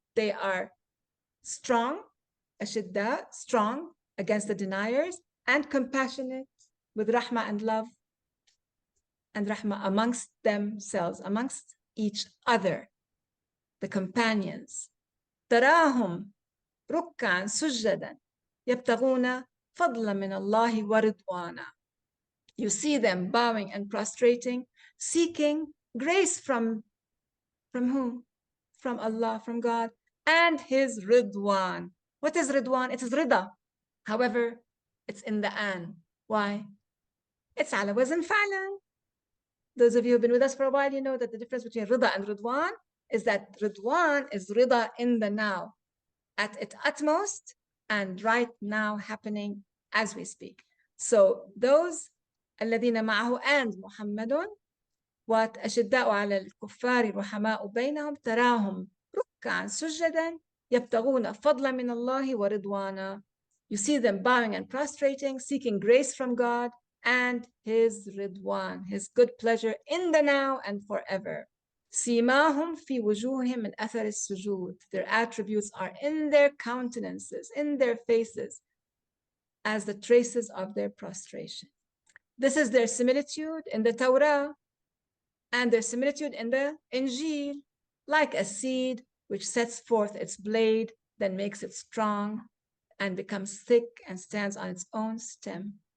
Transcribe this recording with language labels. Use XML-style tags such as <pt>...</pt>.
<en>They are strong, ashidda, strong against the deniers, and compassionate with rahmah and love and rahmah amongst themselves, amongst each other, the companions.</en> <ar>تراهم ركعا سجدا يبتغون فضلا من الله ورضوانا.</ar> <en>You see them bowing and prostrating, seeking grace from whom? From Allah, from God, and His Ridwan. What is Ridwan? It is Rida. However, it's in the an. Why? It's ala wazn fa'lan. Those of you who've been with us for a while, you know that the difference between Rida and Ridwan is that Ridwan is Rida in the now, at its utmost, and right now happening as we speak. So those</en> <ar>الذين معه and محمد what أشداء على الكفار رحماء بينهم تراهم ركعا سجدا يبتغون فضلا من الله ورضوانا.</ar> <en>You see them bowing and prostrating, seeking grace from God and His Ridwan, His good pleasure in the now and forever.</en> <ar>سيماهم في وجوههم من أثر السجود.</ar> <en>Their attributes are in their countenances, in their faces, as the traces of their prostration. This is their similitude in the Torah and their similitude in the Injil, like a seed which sets forth its blade, then makes it strong and becomes thick and stands on its own stem.</en>